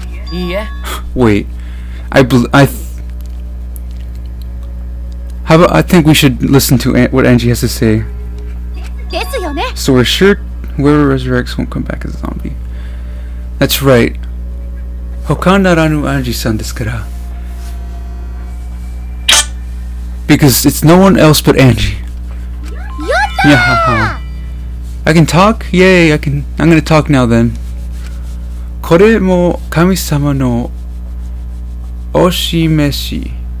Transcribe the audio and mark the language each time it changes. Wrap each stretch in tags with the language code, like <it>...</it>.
<en>Yeah. Wait, how about I think we should listen to what Angie has to say.</en> <ja>ですよね。</ja> <en>So we're sure whoever resurrects won't come back as a zombie. That's right.</en> <ja>他ならぬアンジさんですから。</ja> <en>Because it's no one else but Angie. Yeah, I can talk? Yay, I'm gonna talk now then.</en> <ja>これも神様のお示し。</ja>